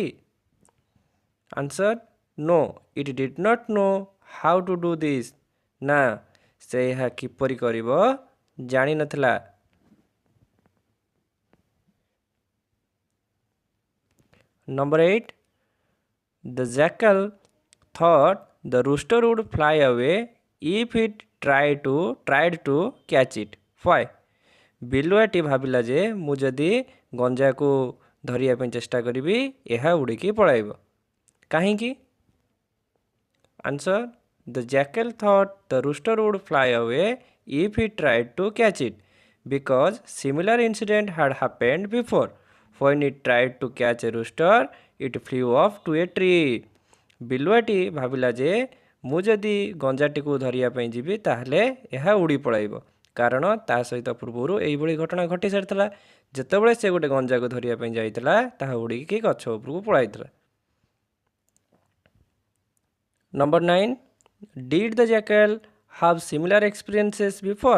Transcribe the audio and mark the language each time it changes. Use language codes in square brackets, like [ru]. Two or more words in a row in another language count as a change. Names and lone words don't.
[en] Answer, no, it did not know how to do this. [or] ନା, ସେ ଏହା କିପରି କରିବ ଜାଣିନଥିଲା। [en] Number 8, the jackal thought the rooster would fly away if it tried to catch it. Why? [or] ବିଲୁଆଟି ଭାବିଲା ଯେ ମୁଁ ଯଦି ଗଞ୍ଜାକୁ ଧରିବା ପାଇଁ ଚେଷ୍ଟା କରିବି ଏହା ଉଡ଼ିକି ପଳାଇବ। କାହିଁକି? [en] Answer, the jackal thought the rooster would fly away if he tried to catch it because similar incident had happened before. When it tried to catch a rooster, it flew off to a tree. [or] ବିଲୁଆଟି ଭାବିଲା ଯେ ମୁଁ ଯଦି ଗଞ୍ଜାଟିକୁ ଧରିବା ପାଇଁ ଯିବି ତାହେଲେ ଏହା ଉଡ଼ି ପଳାଇବ, କାରଣ ତା ସହିତ ପୂର୍ବରୁ ଏଇଭଳି ଘଟଣା ଘଟି ସାରିଥିଲା। ଯେତେବେଳେ ସେ ଗୋଟେ ଗଞ୍ଜାକୁ ଧରିବା ପାଇଁ ଯାଇଥିଲା ତାହା ଉଡ଼ିକି ଗଛ ଉପରକୁ ପଳାଇଥିଲା। [en] Number 9, did the jackal have similar experiences before?